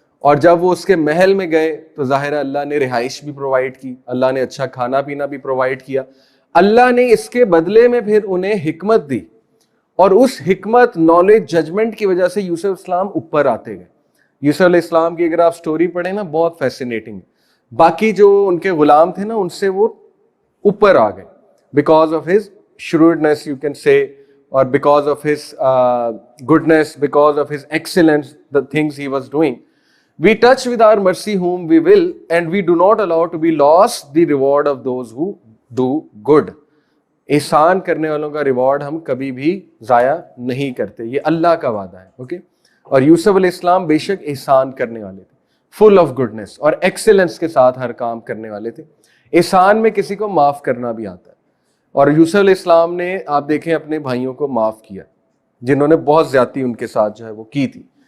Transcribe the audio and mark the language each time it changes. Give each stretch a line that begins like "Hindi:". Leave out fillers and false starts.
Urdu: اور جب وہ اس کے محل میں گئے تو ظاہر ہے اللہ نے رہائش بھی پرووائڈ کی، اللہ نے اچھا کھانا پینا بھی پرووائڈ کیا. اللہ نے اس کے بدلے میں پھر انہیں حکمت دی، اور اس حکمت، نالج، ججمنٹ کی وجہ سے یوسف السلام اوپر آتے گئے. یوسف علیہ السلام کی اگر آپ سٹوری پڑھیں نا بہت فیسینیٹنگ ہے. باقی جو ان کے غلام تھے نا ان سے وہ اوپر آ گئے
English: Because of his shrewdness you can say, or because of his goodness, because of his excellence, the things he was doing. We touch with our mercy whom we will, and we do not allow to be lost the reward of those who do good.
Urdu: احسان کرنے والوں کا reward ہم کبھی بھی ضائع نہیں کرتے، یہ اللہ کا وعدہ ہے. اوکے. اور یوسف علیہ السلام بے شک احسان کرنے والے تھے،
English: full of goodness
Urdu: اور ایکسیلنس کے ساتھ ہر کام کرنے والے تھے. احسان میں کسی کو معاف کرنا بھی آتا ہے، اور یوسف علیہ السلام نے آپ دیکھیں اپنے بھائیوں کو معاف کیا جنہوں نے بہت زیادتی ان کے ساتھ جو ہے وہ کی تھی.